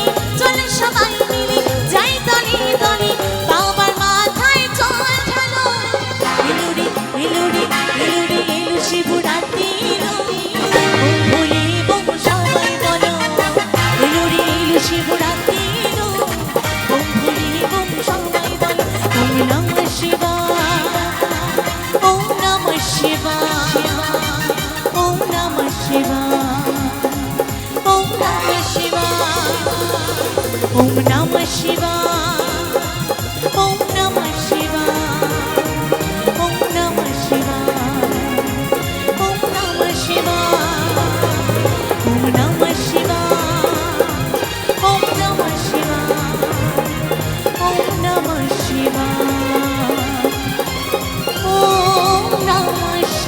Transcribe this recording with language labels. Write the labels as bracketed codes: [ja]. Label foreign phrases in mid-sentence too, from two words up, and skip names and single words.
[bn] চলো সবাই মিলে যাই দলে দলে বাবার মাথায় জল ঢালো এলো রে এলো রে এলো রে এলো শিবরাত্রি এলো বুম ভোলে বুম সবাই বলো এলো রে এলো শিবরাত্রি এলো বুম ভোলে বুম সবাই বলো [sa] ওম নমঃ শিবায় ওম নমঃ শিবায় ওম নমঃ শিবায় ওম নমঃ শিবায় ওম নমঃ শিবায় ওম নমঃ শিবায় ওম নমঃ শিবায় ওম নমঃ শিবায় ওম নমঃ শিবায় ওম নমঃ শিবায় ওম নমঃ শিবায় ওম নমঃ